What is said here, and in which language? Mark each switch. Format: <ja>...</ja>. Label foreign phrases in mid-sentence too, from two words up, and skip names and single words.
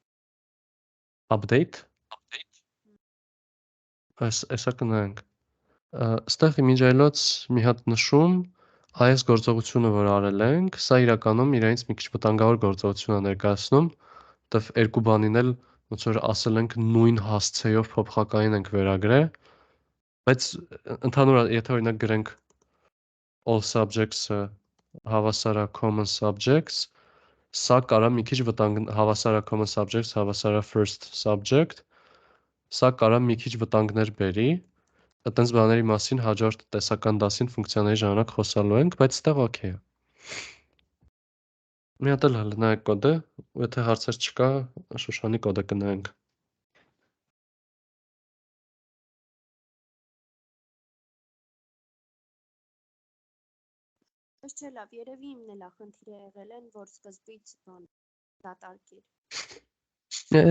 <hy>Update Էսա կնայենք Ստեղ իմիջայլոց մի հատ նշում այս գործողությունը որ արել ենք սա իրականում իրենից մի քիչ վտանգավոր գործողություն է ներկայացնում որտեվ երկու բանին էլ ոնց որ ասել ենք նույն հասցեով փոփոխակային ենք վերագրել բայց ընդհանուր եթե օրինակ գրենք</hy> <en>all subjects-ը</en> <hy>հավասար է</hy> <en>common subjects</en> <hy>սա կարա մի քիչ հավասար է</hy> <en>common subjects</en> <hy>հավասար է</hy> <en>first subject</en> <hy>սա կարա մի քիչ վտանգներ բերի Այդպես բաների մասին հաջորդ տեսական դասին ֆունկցիաների ժամանակ խոսալու ենք, բայց ստեղ օքեյ է։ Մի հատ էլ նայեք կոդը, ու եթե հարցեր չկա, Շուշանի կոդը կնայենք։ Ըստ չէ լավ, երևի իմն էլ է խնդիրը եղել են, որ սկզբից բան դատարկիր։</hy>